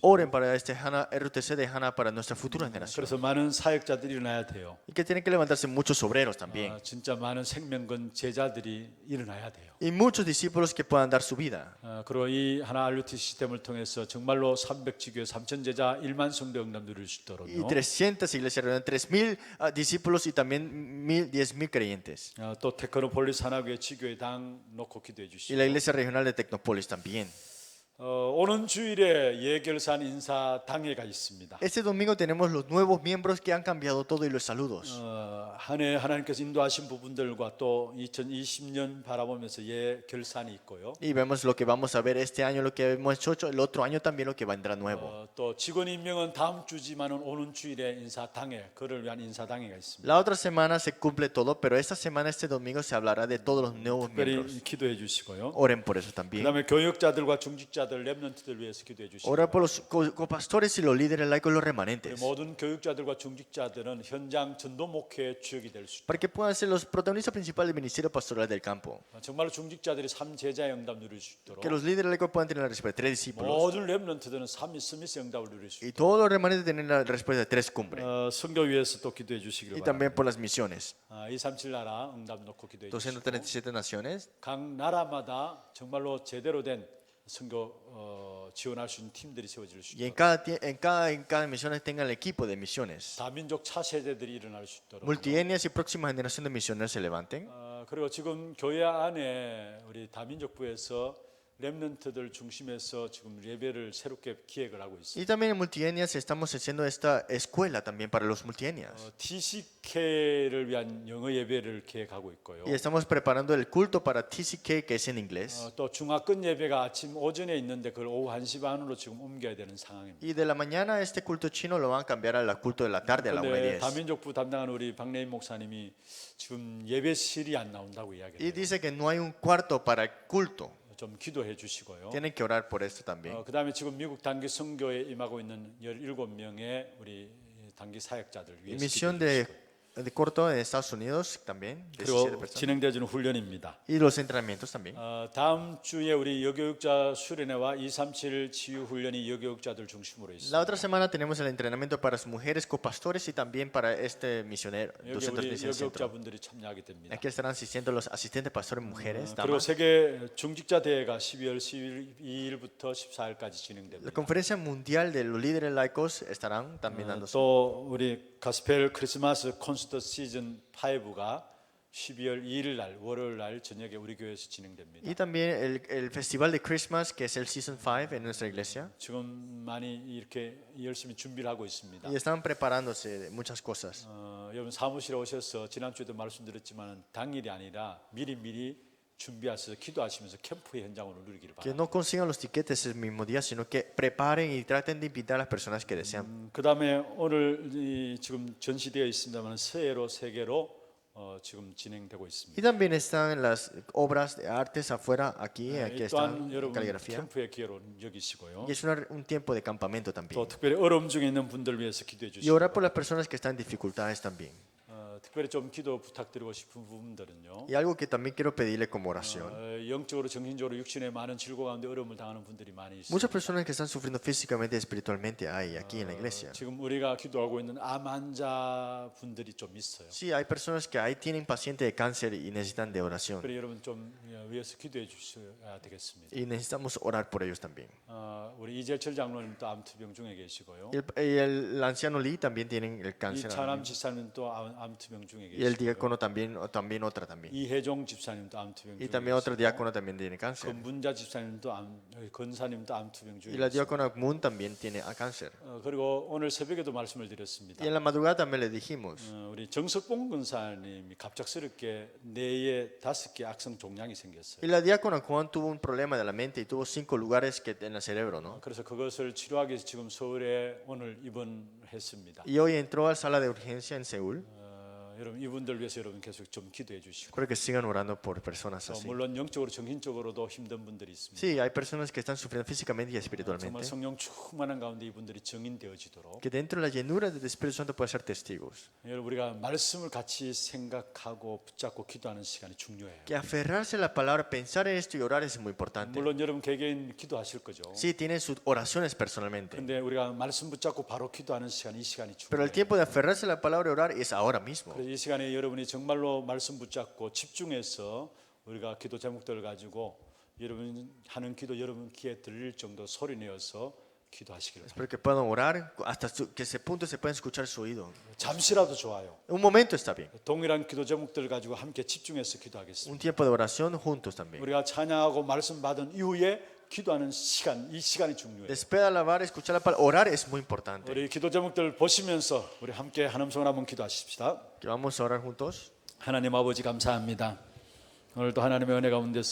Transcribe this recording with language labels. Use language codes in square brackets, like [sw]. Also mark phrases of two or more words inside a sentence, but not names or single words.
[es] Oren para este Hana, RUTC de Hana para nuestra futura generación. [ko] 그래서 많은 사역자들이 일어나야 돼요. [es] Y que tienen que levantarse muchos obreros también. [ko] 진짜 많은 생명건 제자들이 일어나야 돼요. [es] Y muchos discípulos que puedan dar su vida. [ko] 그리고 이 하나 RUTC 시스템을 통해서 정말로 300지교회 3천 제자 1만 성도 응답 누릴 수 [es] Y [ko] 있도록요. [es] 300 iglesias reúnen 3,000 discípulos y también 10,000 creyentes. [ko] 또 테크노폴리스 하나교회 지교회 당 놓고 기도해 [es] Y [ko] 주시고 [es] la iglesia regional de Tecnópolis también. [ko] 오는 주일에 예결산 인사 당회가 있습니다. [es] Este domingo tenemos los nuevos miembros que han cambiado todo y los saludos. [ko] 한 해 하나님께서 인도하신 부분들과 또 2020년 바라보면서 예결산이 있고요. [es] Y vemos lo que vamos a ver este año, lo que hemos hecho, el otro año también lo que vendrá nuevo. [ko] 또 직원 임명은 다음 주지만은 오는 주일에 인사 당회, 그를 위한 인사 당회가 있습니다. [es] La otra semana se cumple todo, pero esta semana, este domingo, se hablará de todos los nuevos miembros. [ko] 특별히 기도해 주시고요. [es] Oren por eso también. [ko] 그다음에 교역자들과 중직자들, 렘넌트들 위해서 기도해 주시고 [es] Orar por los copastores y los líderes laicos, los remanentes. [ko] 모든 교육자들과 중직자들은 현장 전도 목회의 주역이 될 수 있도록 [es] Para que puedan ser los protagonistas principales del ministerio pastoral del campo. [ko] 정말로 중직자들이 3제자의 응답 누릴 수 있도록 [es] Que los líderes laicos puedan tener la respuesta de 3 discípulos. [ko] 모든 렘넌트들은 스미스 응답을 누릴 수 [es] Y [ko] 있도록 [es] todos los remanentes tienen la respuesta de 3 cumbres. [ko] 선교 위해서 또 기도해 주시기를 [es] Y [ko] 바랍니다. [es] también por las misiones. [ko] 237 나라 응답 놓고 기도해 주시고 [es] 237 naciones. [ko] 각 나라마다 정말로 제대로 된 선교 지원할 수 있는 팀들이 세워질 수 [es] Y en [ko] 있도록 [es] cada misiones tengan el equipo de misiones. [ko] 다민족 차세대들이 일어날 수 있도록 [es] Multietnias y próxima generación de misioneros se levanten. [ko] 그리고 지금 교회 안에 우리 다민족부에서 렘넌트들 중심에서 지금 예배를 새롭게 기획을 하고 있습니다. [es] Y también en multietnias estamos haciendo esta escuela también para los multietnias. [ko] TCK를 위한 영어 예배를 계획하고 있고요. [es] Y estamos preparando el culto para TCK, que es en inglés. [ko] 또 중화권 예배가 아침 오전에 있는데 그걸 오후 1시 반으로 지금 옮겨야 되는 상황입니다. [es] Y de la mañana este culto chino lo van a cambiar al culto de la tarde a la [ko] 그런데 [es] 1:10. [ko] 다민족부 담당하는 우리 박래인 목사님이 지금 예배실이 안 나온다고 [es] Y [ko] 이야기해요. [es] dice que no hay un cuarto para el culto. [ko] 좀 기도해 주시고요. [es] Tienen que orar por esto también. [ko] 그다음에 지금 미국 단기 선교에 임하고 있는 17명의 우리 단기 사역자들 [es] Y [ko] 위해서 [es] misión [ko] 기도해 주시고요. [es] de corto en Estados Unidos también. 17 [ko] 그리고 [es] personas. [ko] 진행되어지는 훈련입니다. [es] Y los entrenamientos también. [ko] 다음 주에 우리 여교육자 수련회와 237 치유 훈련이 여교육자들 중심으로 있습니다. [es] La otra semana tenemos el entrenamiento para las mujeres copastores y también para este misionero. [ko] 여기 우리 여교육자분들이 참여하게 됩니다. [es] Aquí estarán asistiendo los asistentes pastores mujeres. [ko] 그리고 [es] damas. [ko] 세계 중직자 대회가 12월 12일부터 14일까지 [es] La [ko] 진행됩니다. [es] conferencia mundial de los líderes laicos estarán también dándose. [ko] 또 우리 가스펠 크리스마스 콘서트 몬스터 시즌 5가 12월 2일 날 월요일 날 저녁에 우리 교회에서 진행됩니다. [es] Y también el festival de Christmas, que es el Season 5 en nuestra iglesia. [ko] 지금 많이 이렇게 열심히 준비를 하고 있습니다. [es] Y están preparándose de muchas cosas. [ko] 여러분 사무실에 오셔서 지난주에도 말씀드렸지만 당일이 아니라 미리 준비하셔서 기도하시면서 캠프의 현장으로 누리기를 [es] Que [ko] 바랍니다. [es] no consigan los tiquetes el mismo día, sino que preparen y traten de invitar a las personas que desean. [ko] 그다음에 오늘 지금 전시되어 있습니다만 서예로 세계로 지금 진행되고 [es] Y [ko] 있습니다. [es] también están las obras de artes afuera, aquí, [ko] 이 [es] aquí [ko] 또한 [es] están [ko] 여러분 [es] caligrafía. [ko] 캠프의 기회로 여기시고요. [es] Y es un tiempo de campamento también. [ko] 또 특별히 어려움 중에 있는 분들 위해서 기도해 [es] Y [ko] 주시고 [es] orar por las personas que están en dificultades también. [ko] 특별히 좀 기도 부탁드리고 싶은 부분들은요. [es] Y algo que también quiero pedirle como oración. [ko] 영적으로 정신적으로 육신의 많은 질고 가운데 어려움을 당하는 분들이 많이 있습니다. [es] Muchas personas que están sufriendo físicamente y espiritualmente hay aquí en la iglesia. [ko] 지금 우리가 기도하고 있는 암 환자 분들이 좀 있어요. [es] Sí, hay personas que ahí tienen pacientes de cáncer y necesitan de oración. [ko] 그래 여러분 좀 위해서 기도해 주셔야 되겠습니다. [es] Y necesitamos orar por ellos también. [ko] 우리 이재철 장로님도 암투병 중에 계시고요. [es] Y el anciano Lee también tienen el cáncer. [ko] 이찬암 집사님도 암투병 중에 [es] Y el [ko] 계시고요. [es] diácono también otra también. [ko] 이혜종 집사님도 암투병 [es] Y [ko] 중에 [es] también otro [ko] 계시고 [es] diácono también tiene cáncer. [ko] 건문자 집사님도 건사님도 암투병 중에 [es] Y la [ko] 계시고 [es] diácona Moon también tiene cáncer. [ko] 그리고 오늘 새벽에도 말씀을 드렸습니다. [es] Y en la madrugada también le dijimos. [ko] 우리 정석봉 근사님이 갑작스럽게 뇌에 5개 악성 종양이 생겼어요. [es] Y la diácona Juan tuvo un problema de la mente y tuvo 5 lugares que en el cerebro, ¿no? [ko] 그래서 그것을 치료하기 위해서 지금 서울에 오늘 입원했습니다. [es] Y hoy entró a la sala de urgencia en Seúl. [ko] 여러분 이분들 위해서 여러분 계속 좀 기도해 주시고 [es] Creo que sigan orando por personas [ko] 또 [es] así. [ko] 물론 영적으로 정신적으로도 힘든 분들이 있습니다. [es] Sí, hay personas que están sufriendo físicamente y [ko] 정말 [es] espiritualmente. [ko] 성령 충만한 가운데 이분들이 증인되어지도록 [es] Que dentro de la llenura del Espíritu Santo puedan ser testigos. [ko] 여러분 우리가 말씀을 같이 생각하고 붙잡고 기도하는 시간이 중요해요. [es] Que aferrarse a la palabra, pensar en esto y orar es muy importante. [ko] 물론 여러분 개개인 기도하실 거죠. [es] Sí, tienen sus oraciones personalmente. [ko] 근데 우리가 말씀 붙잡고 바로 기도하는 시간 이 시간이 [es] Pero el [ko] 중요해요. [es] tiempo de aferrarse a la palabra y orar es ahora mismo. [ko] 그래서 이 시간에 여러분이 정말로 말씀 붙잡고 집중해서 우리가 기도 제목들을 가지고 여러분 하는 기도 여러분 귀에 들릴 정도 소리 내어서 기도하시기를 바랍니다. [es] Espero que puedan orar hasta que ese punto se pueda escuchar su oído. [ko] 잠시라도 좋아요. [es] Un momento está bien. [ko] 동일한 기도 제목들을 가지고 함께 집중해서 기도하겠습니다. [es] Un tiempo de oración juntos también. [ko] 우리가 찬양하고 말씀 받은 이후에 기도하는 시간, 이 시간이 중요해요. [es] Después de alabar, escuchar la palabra, orar es muy importante. [ko] 우리 기도 제목들 보시면서 우리 함께 한음성을 한번 기도하십시다. [es] Que vamos a orar juntos. [ko] 하나님 아버지 감사합니다. 오늘도 하나님의 은혜 가운데서